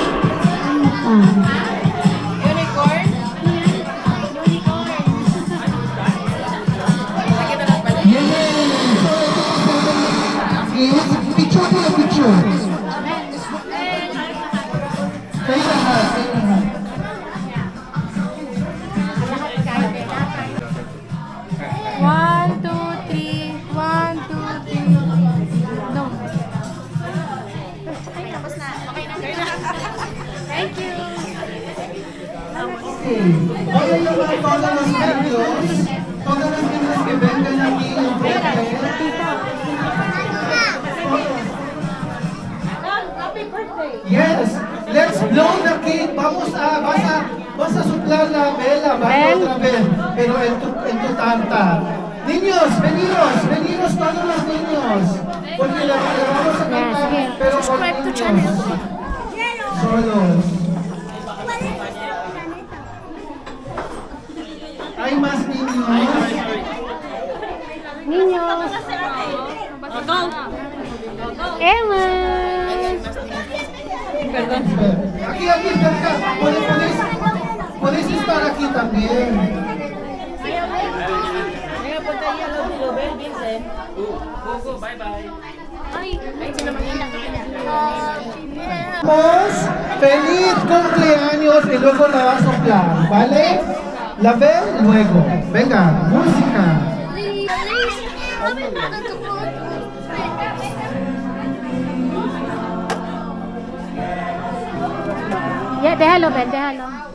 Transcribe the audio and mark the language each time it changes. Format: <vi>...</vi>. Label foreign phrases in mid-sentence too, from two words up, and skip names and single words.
<tl>Unicorn? Picture ko yung picture. Kayo lahat, kayo lahat.</tl> <en>One, two, three. One, two, three. No.</en> <tl>Ay, tapos na. Okay na.</tl> <en>Thank you. Okay.</en> <tl>Okay yung mga</tl> <en>tolerance videos. Tolerance videos</en> <es>que vengan aquí en frente.</es> <en>Yes, let's blow the cake.</en> <es>Vamos vas a soplar la vela, vale otra vez, pero en tu tarta. Niños, veniros todos los niños, porque la vamos a cantar, pero con niños. Solos. Hay más niños. Niños. Emma. Perdón. Aquí, cerca. Podéis estar aquí también. Venga, ponte ahí al lado de Lobel, Vincent.</es> <en>Go, bye.</en> <tl>Ay, sino mag-ina.</tl> <es>Vamos, feliz cumpleaños y luego la vas a soplar, ¿vale? La ver luego. Venga, música. Ya, déjalo, Ben, déjalo.</es>